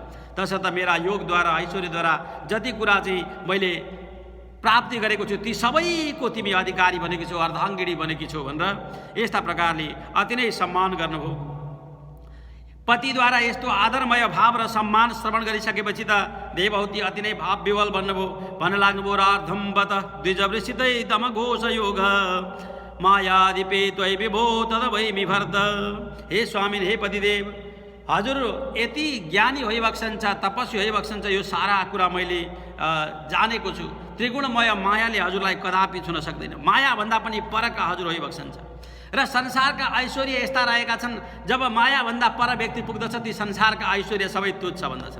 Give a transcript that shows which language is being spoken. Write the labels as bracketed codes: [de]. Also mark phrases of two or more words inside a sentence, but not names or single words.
[ne] तसर्थ मेरा योगद्वारा, ऐश्वर्यद्वारा जति कुरा चाहिँ मैले प्राप्ति गरेको छु ती सबैको तिमी अधिकारी बनेकी छौ, अर्धाङ्गिनी बनेकी छौ भनेर यस्ता प्रकारले अति नै सम्मान गर्नुभयो। पतिद्वारा यस्तो आदरमय भाव र सम्मान श्रवण गरिसकेपछि त देवहूति अति नै भाव विवल बन्नुभयो। भन्न लाग्नुभयो, [sa] रार्धम बत द्विजवृषितै तम घोष योग मायादिपे त्वयि विभो तदवैमि भरत। [ne] हे स्वामी, हे पतिदेव, हजुर यति ज्ञानी होइबक्सन्छ, तपस्वी होइबक्सन्छ, यो सारा कुरा मैले जानेको छु। त्रिगुणमय मायाले हजुरलाई कदापि छुन सक्दैन। मायाभन्दा पनि परका हजुर होइबक्सन्छ र संसारका ऐश्वर्य यस्ता रहेका छन्, जब मायाभन्दा पर व्यक्ति पुग्दछ ती संसारका ऐश्वर्य सबै तुच्छ भन्दछन्।